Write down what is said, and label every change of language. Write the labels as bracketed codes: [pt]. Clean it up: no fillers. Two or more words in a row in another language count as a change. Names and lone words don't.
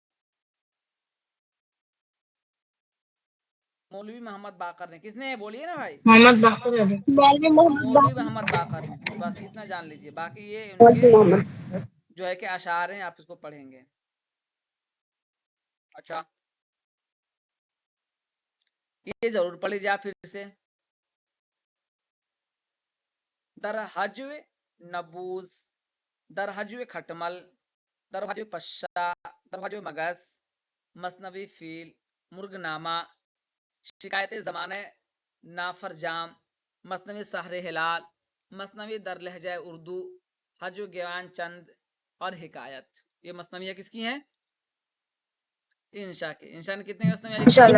[ur] مولوی محمد باقر نے۔ کس نے؟ بولیے نا بھائی۔ محمد باقر علی. مولوی محمد مولوی باقر. محمد باقر نے۔ بس اتنا جان لیجئے، باقی یہ ان کے جو ہے کہ اشعار ہیں، آپ اس کو پڑھیں گے. اچھا یہ ضرور پڑھ لیجیے آپ پھر سے. در حجو نبوز، در حجو کھٹمل، در حجو پشا، در حجو مگس، مثنوی فیل، مرگ نامہ، شکایت زمانہ نافرجام، مثنوی سحر ہلال، مثنوی در لہجہ اردو، حجو گیوان چند اور حکایت. یہ مثنویاں کس کی ہیں؟ انشا کے. انشا نے کتنے مثنویاں لکھی ہیں؟